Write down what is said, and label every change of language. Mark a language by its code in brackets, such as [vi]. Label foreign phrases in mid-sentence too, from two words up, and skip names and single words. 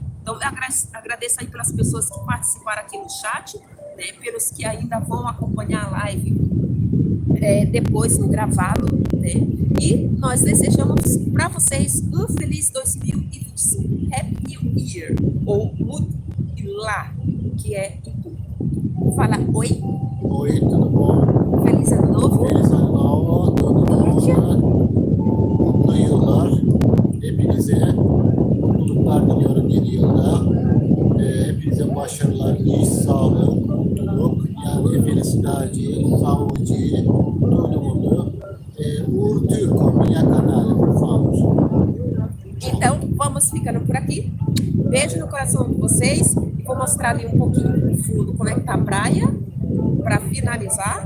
[pt] Então, eu agradeço aí pelas pessoas que participaram aqui no chat, né, pelos que ainda vão acompanhar a live depois no gravado, né? E nós desejamos para vocês um feliz 2025. [en] Happy New Year, [pt] ou Good Lá, que é em tudo. Fala oi. Oi, tudo bom? Feliz ano novo. Feliz ano novo, tudo [tr] mutlu yıllar. Hepinize mutluluklar diliyorum yeni yılda. Hepinize başarılar, iş, sağlık, mutluluk. [pt] Yani felicidade, saúde, todo mundo. Uğur Turco, minha canal, por favor. Então, vamos ficando por aqui. Beijo no coração de vocês. E vou mostrar ali um pouquinho no fundo como é que tá a praia, para finalizar.